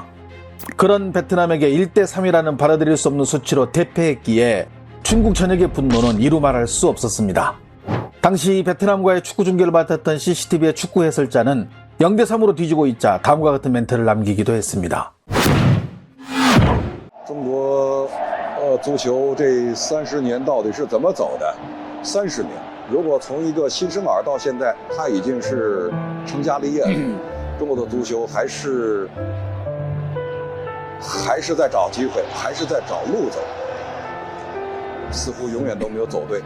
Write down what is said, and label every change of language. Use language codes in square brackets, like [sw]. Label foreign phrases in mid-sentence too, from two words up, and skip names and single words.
[ko] 그런 베트남에게 1대3이라는 받아들일 수 없는 수치로 대패했기에 중국 전역의 분노는 이루 말할 수 없었습니다. 당시 베트남과의 축구 중계를 맡았던 CCTV의 축구 해설자는 0대3으로 뒤지고 있자 다음과 같은 멘트를 남기기도 했습니다. [zh] 中国足球这30年到底是怎么走的？30年，如果从一个新生儿到现在，他已经是成家立业了。中国的足球还是在找机会，还是在找路走，似乎永远都没有走对。